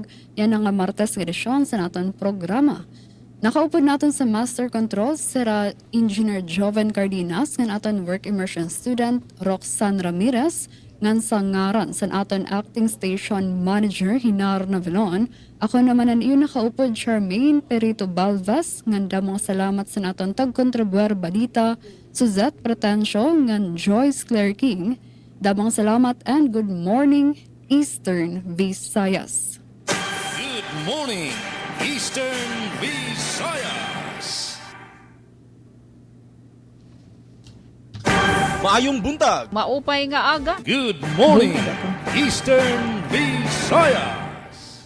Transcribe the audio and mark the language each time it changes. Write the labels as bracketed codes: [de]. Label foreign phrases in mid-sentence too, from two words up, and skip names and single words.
[war] Yan ang Martes edisyon sa naton programa. Nakaupod natin sa Master Control sira Engineer Joven Cardenas ng aton Work Immersion Student Roxanne Ramirez, ngan sa ngaran sa aton Acting Station Manager Hinar Navilon. Ako naman ang iyon nakaupod Charmaine Perito Balvas, ngan damang salamat sa aton tagkontribuer balita Suzette Pretencio ngan Joyce Claire King. Damang salamat [en] and good morning Eastern Visayas. Good morning, Eastern Visayas. [ceb] Maayong buntag. [war] Maupay nga aga. [en] Good morning, Eastern Visayas.